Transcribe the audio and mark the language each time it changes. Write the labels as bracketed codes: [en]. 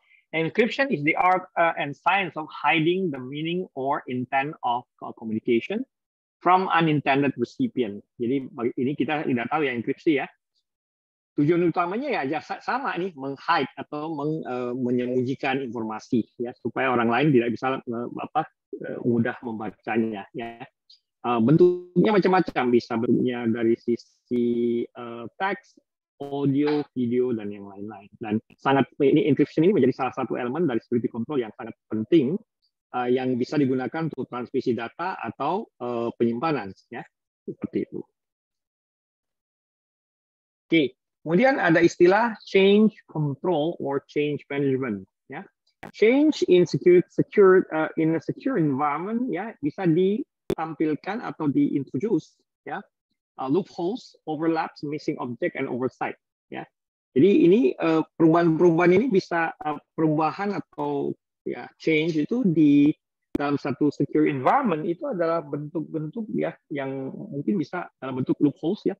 [en] Encryption is the art and science of hiding the meaning or intent of communication from unintended recipient. [id] Jadi ini kita tidak tahu ya enkripsi ya. Tujuan utamanya ya sama nih, meng-hide atau menyembunyikan informasi ya supaya orang lain tidak bisa mudah membacanya ya. Bentuknya macam-macam, bisa bentuknya dari sisi teks, audio, video, dan yang lain-lain. Dan ini encryption ini menjadi salah satu elemen dari security control yang sangat penting yang bisa digunakan untuk transmisi data atau penyimpanan, ya seperti itu. Oke, kemudian ada istilah change control or change management. Ya, [en] change in in a secure environment, [id] ya bisa ditampilkan atau diintroduce, ya. [en] Loopholes, overlaps, missing object, and oversight. [id] Ya, jadi ini perubahan-perubahan ini bisa perubahan atau ya change itu di dalam satu secure environment itu adalah bentuk-bentuk ya yang mungkin bisa dalam bentuk loopholes ya.